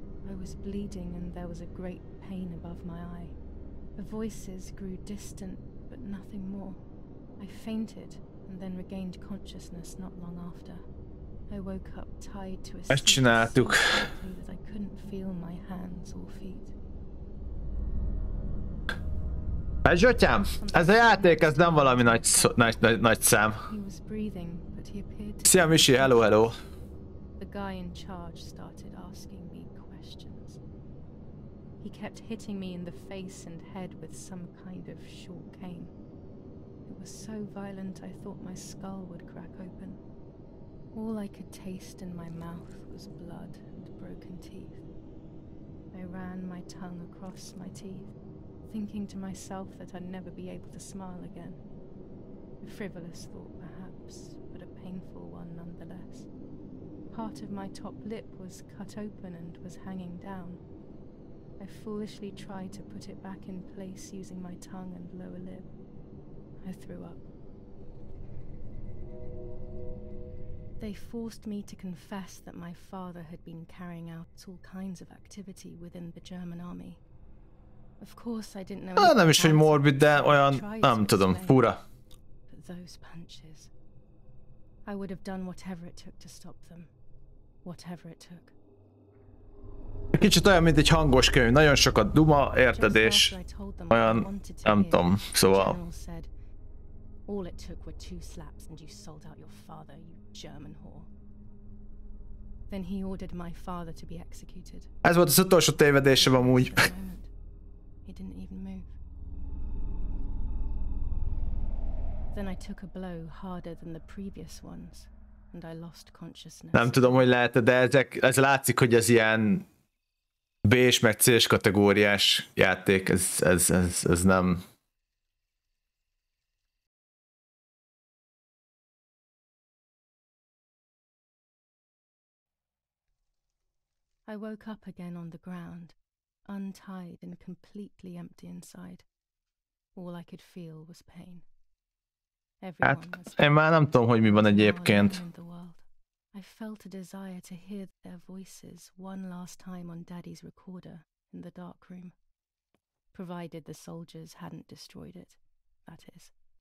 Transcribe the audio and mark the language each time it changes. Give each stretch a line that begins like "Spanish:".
English: I was bleeding and there was a great pain above my eye. The voices grew distant, but nothing more. I fainted and then regained consciousness not long after. I woke up tied to a seat so
Hungarian: csináltuk.
English: tightly that I couldn't feel my hands or feet.
Hungarian: Hát Zsotyám, ez a játék, ez nem valami nagy szám.
English: He was breathing, but he appeared to
Hungarian: Szia Misi, hello, hello.
English: The guy in charge started asking me questions. He kept hitting me in the face and head with some kind of short cane. It was so violent I thought my skull would crack open. All I could taste in my mouth was blood and broken teeth. I ran my tongue across my teeth, thinking to myself that I'd never be able to smile again. A frivolous thought perhaps, but a painful one nonetheless. Part of my top lip was cut open and was hanging down. I foolishly tried to put it back in place using my tongue and lower lip. I threw up. They forced me to confess that my father had been carrying out all kinds of activity within the German army. Of course, I didn't know.
Hungarian: Nem is, hogy morbid, de olyan, nem tudom, fura.
English: But those punches. I would have done whatever it took to stop them. Whatever it took.
Hungarian: Kicsit olyan, mint egy hangos könyv, nagyon sokat duma, érted, és olyan, nem tudom, szóval...
English: All it took were 2 slaps and you sold out your father, you German whore. Then he ordered my father to be executed.
Hungarian: Ez volt az utolsó tévedésem amúgy.
English: He didn't even move. Then I took a blow harder than the previous ones, and I lost consciousness.
Hungarian: Nem tudom, hogy lehet, de ez látszik, hogy ez ilyen B-s meg C-s kategóriás játék, ez nem...
English: I woke up again on the ground, untied and completely empty inside. All I could feel was pain.
Hungarian: Hát, én már nem tudom, hogy mi van egyébként.
English: I felt a desire to hear their voices one last time on Daddy's recorder in the dark room. Provided the soldiers hadn't destroyed it, that is.